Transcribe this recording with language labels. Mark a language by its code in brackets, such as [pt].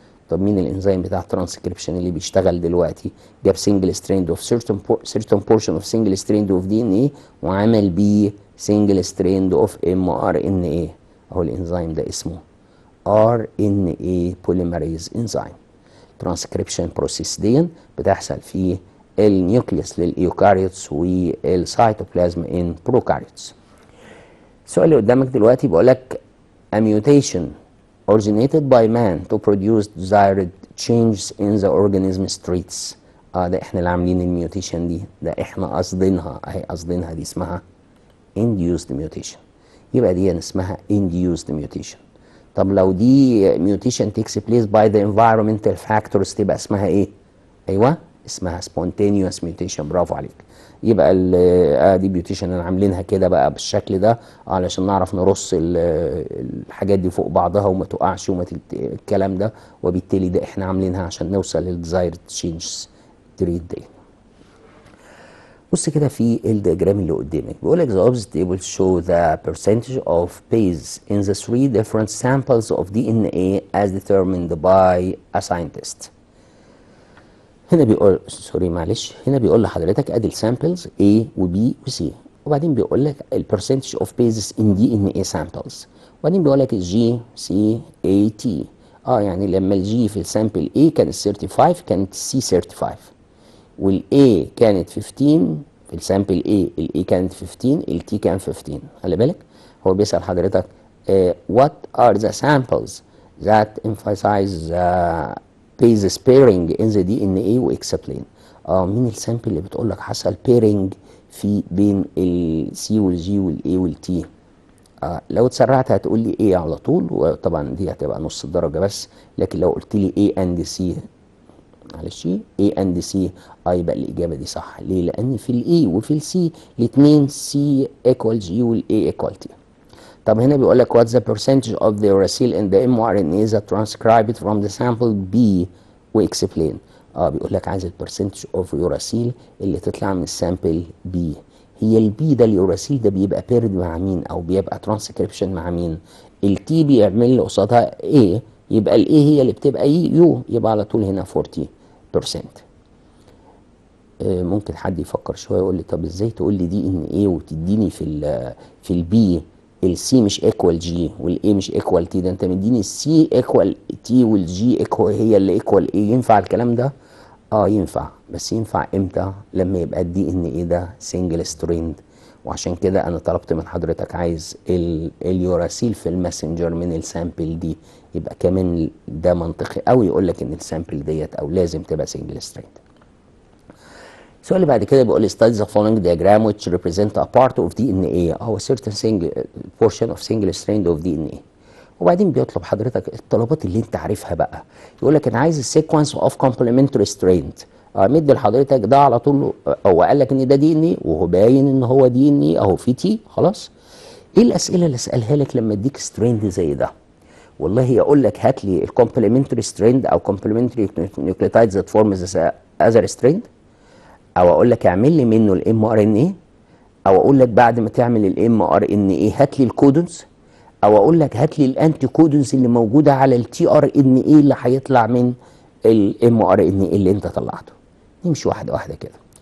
[ar] طب مين الانزيم بتاع الترانسكريبشن اللي بيشتغل دلوقتي؟ [en] جاب single strand of certain portion of single strand of D N A وعمل بيه single strand of M R N A. [ar] هو الانزيم ده اسمه RNA polymerase enzyme. ترانسكريبشن بروسيس دي بتحصل في النيوكليوس للايوكاريوتس والسيتوبلازم ان بروكاريوتس. السؤال اللي قدامك دلوقتي بيقول لك [en] a mutation originated by man to produce desired changes in the organism's traits. [ar] ده احنا اللي عاملين الميوتيشن دي، ده احنا قاصدينها، اهي قاصدينها، دي اسمها induced mutation. يبقى دي اسمها induced mutation. [en] طب لو دي mutation takes place by the environmental factors [ar] تبقى اسمها ايه؟ ايوه اسمها [en] spontaneous mutation. [ar] برافو عليك. يبقى دي mutation اللي عاملينها كده بقى بالشكل ده علشان نعرف نرص الحاجات دي فوق بعضها وما تقعش الكلام ده، وبالتالي ده احنا عاملينها عشان نوصل للديزايرد changes تريد دي. بص كده في الدياجرام اللي قدامك بيقول لك [en] the opposite table show the percentage of bases in the three different samples of DNA as determined by a scientist. [ar] هنا بيقول معلش، هنا بيقول لحضرتك ادي السامبلز A و B و C، وبعدين بيقول لك البرسنتج اوف bases in DNA samples، وبعدين بيقول لك G C A T. يعني لما الجي في السامبل A كانت 35 كانت C 35، والاي كانت 15 في السامبل A، الاي كانت 15، التي كان 15. خلي بالك هو بيسأل حضرتك [en] what are the samples that emphasize base pairing in the DNA واكسبلين. [ar] مين السامبل اللي بتقول لك حصل pairing في بين السي والجي والاي والتي؟ لو اتسرعت هتقول لي ايه على طول، وطبعا دي هتبقى نص الدرجه بس، لكن لو قلت لي A and C معلش A and C يبقى الإجابة دي صح. ليه؟ لأن في ال A وفي ال C الاتنين [en] C equal G [ar] وال [en] A equal T. [ar] طب هنا بيقول لك [en] what's the percentage of the uracil in the mRNA that transcribed from the sample B وexplain. [ar] بيقول لك عايز البرسنتج اوف uracil اللي تطلع من السامبل B. هي البي ده اليوراسيل ده بيبقى بيرد مع مين او بيبقى ترانسكريبشن مع مين؟ التي بيعمل لي قصادها A، يبقى الاي هي اللي بتبقى يو، يبقى على طول هنا 40%. ممكن حد يفكر شويه يقول لي طب ازاي تقول لي دي ان ايه وتديني في البي السي مش ايكوال جي والاي مش ايكوال تي؟ ده انت مديني السي ايكوال تي والجي ايكوال هي اللي ايكوال ايه. ينفع الكلام ده؟ ينفع، بس ينفع امتى؟ لما يبقى الدي ان ايه ده سنجل ستريند. وعشان كده انا طلبت من حضرتك عايز اليوراسيل في الماسنجر من السامبل دي، يبقى كمان ده منطقي قوي يقول لك ان السامبل ديت او لازم تبقى سنجل ستريند. السؤال اللي بعد كده بيقول [en] study the following diagram which represent a part of DNA او certain single portion of single strand of DNA. [ar] وبعدين بيطلب حضرتك الطلبات اللي انت عارفها بقى، يقول لك انا عايز السيكونس اوف كومبلمنتري ستريند. مدي لحضرتك ده على طول، هو قال لك ان ده دي ان ايه وهو باين ان هو دي ان ايه اهو في تي خلاص. ايه الاسئله اللي اسالها لك لما اديك ستريند زي ده؟ والله يقول لك هات لي الكومبلمنتري ستريند او كومبلمنتري نيوكليوتايد ذات فورمز اذر ستريند، او اقول لك اعمل لي منه الام ار ان ايه، او اقول لك بعد ما تعمل الام ار ان ايه هات لي الكودونز، او اقول لك هات لي الانتي كودونز اللي موجوده على التي ار ان ايه اللي هيطلع من الام ار ان ايه اللي انت طلعته. نمشي واحده واحده كده.